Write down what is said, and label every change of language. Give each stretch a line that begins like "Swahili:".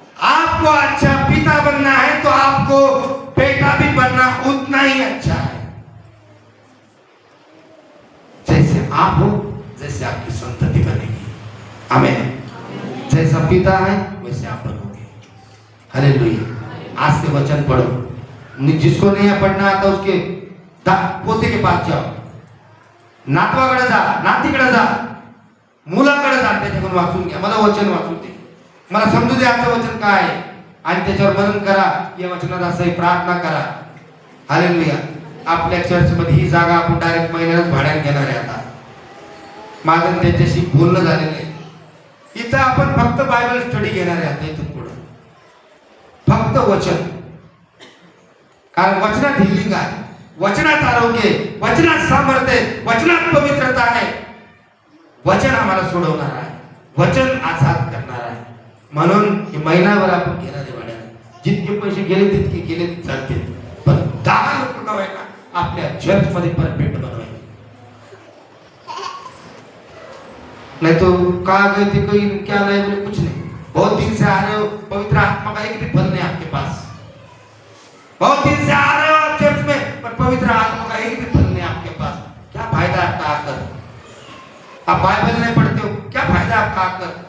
Hindi: आपको अच्छा पिता बनना है तो आपको बेटा भी बनना उतना ही अच्छा है। जैसे आप हो जैसे आपकी संतति बनेगी। आमीन। जैसा पिता है वैसे आप बनोगे। हालेलुया। आज से वचन पढ़ो। जिसको नहीं पढ़ना आता उसके पोते के पास जाओ,
Marathi: नातवाकडे जा, नातीकडे जा, मुलाकडे जा, त्याच्याकडून वाचून घ्या, मला वचन वाचून दे, मला समजू दे आजचं वचन काय आहे, आणि त्याच्यावर मनन करा, या वचनात असं प्रार्थना करा। हालेलुया। आपल्या चर्च मध्ये ही जागा आपण डायरेक्ट महिन्यात भाड्याने घेणार आहे। आता माझं त्याच्याशी बोलणं झालेलं आहे। इथं आपण फक्त बायबल स्टडी घेणार आहे। आता इथून पुढे फक्त वचन, कारण वचनात हिलिंग आहे, वचनात आरोग्य, वचनात सामर्थ्य, वचनात पवित्रता आहे। वचन आम्हाला सोडवणार आहे, वचन आजाद करणार आहे। म्हणून हे महिनाभर आपण घेणार आहे भाड्याने। जितके पैसे गेले तितके गेले चालतील, पण 10 लोक नव्हेना आपल्या चर्च मध्ये परफेक्ट बनवायचे।
Hindi: नहीं तो कहा गए थे कोई क्या नहीं बोले कुछ नहीं, बहुत दिन से आ रहे हो, पवित्र आत्मा का एक भी फल नहीं आपके पास। बहुत दिन से आ रहे हो आप चर्च में, पर पवित्र आत्मा का एक भी फल नहीं आपके पास। क्या फायदा आपका आकर? आप बाइबल नहीं पढ़ते हो, क्या फायदा आपका आकर?